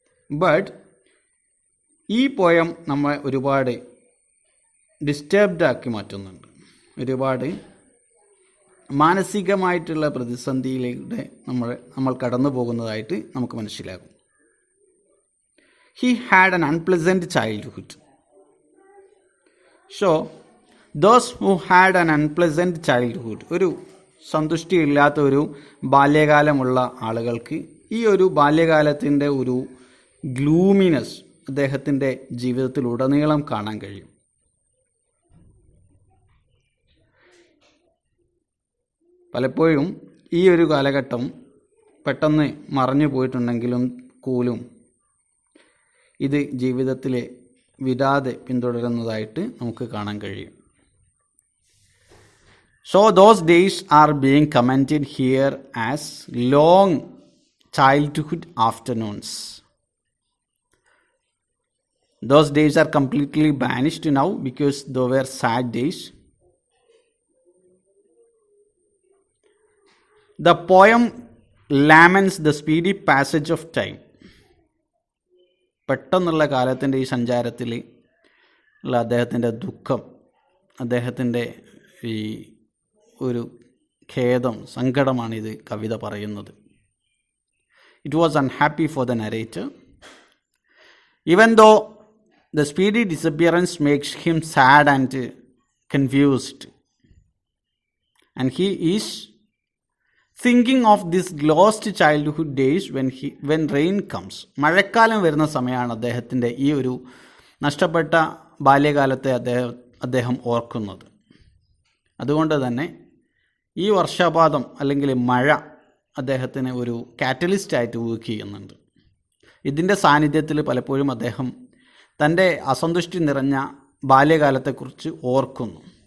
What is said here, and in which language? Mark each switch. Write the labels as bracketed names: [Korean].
[English] But [Malayalam] ഈ poem നമ്മെ ഒരുപാട് ഡിസ്റ്റർബ്ഡ് ആക്കി മാറ്റുന്നുണ്ട്. ഒരുപാട് മാനസികമായിട്ടുള്ള പ്രതിസന്ധിയിലൂടെ നമ്മൾ കടന്നു പോകുന്നതായിട്ട് നമുക്ക് മനസ്സിലാകും. [English] He had an unpleasant childhood. So, those who had an unpleasant childhood, [Malayalam] ഒരു സന്തുഷ്ടിയില്ലാത്ത ഒരു ബാല്യകാലമുള്ള ആളുകൾക്ക് ഈ ഒരു ബാല്യകാലത്തിൻ്റെ ഒരു ഗ്ലൂമിനെസ് അദ്ദേഹത്തിൻ്റെ ജീവിതത്തിൽ ഉടനീളം കാണാൻ കഴിയും. പലപ്പോഴും ഈ ഒരു കാലഘട്ടം പെട്ടെന്ന് മറഞ്ഞു പോയിട്ടുണ്ടെങ്കിലും കൂലും ഇത് ജീവിതത്തിൽ വിടാതെ പിന്തുടരുന്നതായിട്ട് നമുക്ക് കാണാൻ കഴിയും. [English] So those days are being commented here as long childhood afternoons. Those days are completely banished now because they were sad days. The poem laments the speedy passage of time. [Malayalam] പെട്ടെന്നുള്ള കാലത്തിൻ്റെ ഈ സഞ്ചാരത്തിൽ ഉള്ള അദ്ദേഹത്തിൻ്റെ ദുഃഖം, അദ്ദേഹത്തിൻ്റെ ഈ ഒരു ഖേദം, സങ്കടമാണ് ഇത് കവിത പറയുന്നത്. [English] It was unhappy for the narrator. Even though the speedy disappearance makes him sad and confused, and he is thinking of these lost childhood days when rain comes. [Malayalam] മഴക്കാലം വരുന്ന സമയമാണ് അദ്ദേഹത്തിൻ്റെ ഈ ഒരു നഷ്ടപ്പെട്ട ബാല്യകാലത്തെ അദ്ദേഹം ഓർക്കുന്നത്. അതുകൊണ്ട് തന്നെ ഈ വർഷപാതം അല്ലെങ്കിൽ മഴ അദ്ദേഹത്തിന് ഒരു കാറ്റലിസ്റ്റായിട്ട് വർക്ക് ചെയ്യുന്നുണ്ട്. ഇതിൻ്റെ സാന്നിധ്യത്തിൽ പലപ്പോഴും അദ്ദേഹം തൻ്റെ അസന്തുഷ്ടി നിറഞ്ഞ ബാല്യകാലത്തെക്കുറിച്ച് ഓർക്കുന്നു.